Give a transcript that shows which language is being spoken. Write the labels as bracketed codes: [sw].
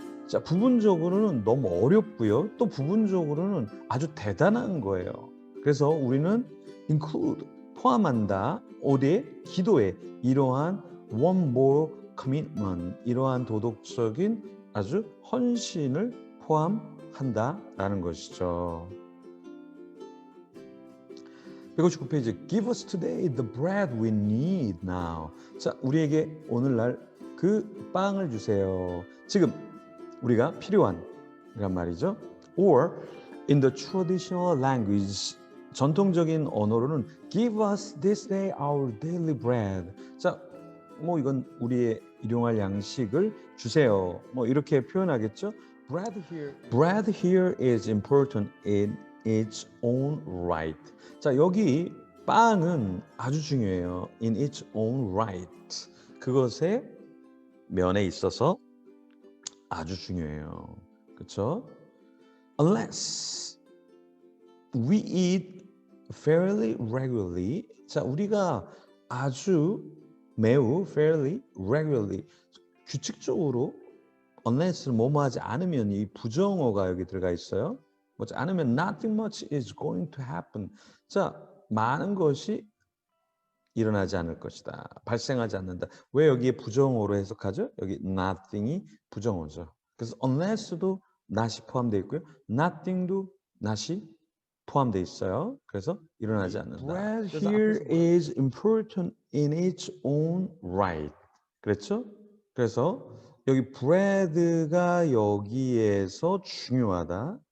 [ko] 자, 부분적으로는 너무 어렵고요. 또 부분적으로는 아주 대단한 거예요. 그래서 우리는 include, 포함한다. 어디에? 기도에. 이러한 [en] one more commitment, [ko] 이러한 도덕적인 아주 헌신을 포함한다라는 것이죠. 159페이지 [en] Give us today the bread we need now. [ko] 자, 우리에게 오늘날 그 빵을 주세요. 지금 우리가 필요한 이란 말이죠. [en] Or in the traditional language, [ko] 전통적인 언어로는 [en] Give us this day our daily bread. [ko] 자, 뭐 이건 우리의 일용할 양식을 주세요. 뭐 이렇게 표현하겠죠. [en] Bread here is important in its own right. [ko] 자, 여기 빵은 아주 중요해요. [en] In its own right. [ko] 그것의 면에 있어서 아주 중요해요. 그렇죠? [en] Unless we eat fairly regularly. [ko] 자, 우리가 아주 매우 [en] fairly regularly [ko] 규칙적으로 unless를 뭐뭐 하지 않으면 이 부정어가 여기 들어가 있어요. 뭐지 않으면 [en] nothing much is going to happen. [ko] 자, 많은 것이 일어나지 않을 것이다. 발생하지 않는다. 왜 여기에 부정어로 해석하죠? 여기 nothing이 부정어죠. 그래서 unless도 not이 포함되어 있고요. nothing도 not이 포함되어 있어요. 그래서 일어나지 않는다. [en] Bread here is important in its own right. [ko] 그렇죠? 그래서 여기 bread가 여기에서 중요하다.